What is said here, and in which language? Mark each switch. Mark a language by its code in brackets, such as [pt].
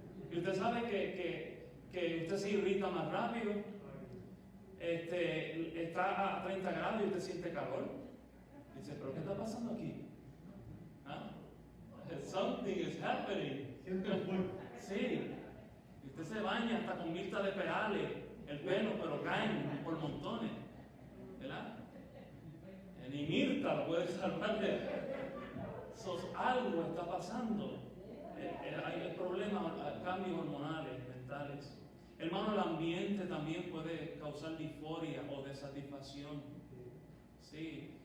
[es] Y usted sabe que usted se irrita más rápido. Está a 30 grados y usted siente calor. Dice, ¿pero qué está pasando aquí? ¿Ah? [en] Something is happening. [es] Sí. Y usted se baña hasta con mirta de perales, el pelo, pero caen por montones. ¿Verdad? Ni mirta lo puede salvar de algo está pasando. Hay problemas, cambios hormonales, mentales. Hermano, el ambiente también puede causar disforia o desatisfacción. Sí.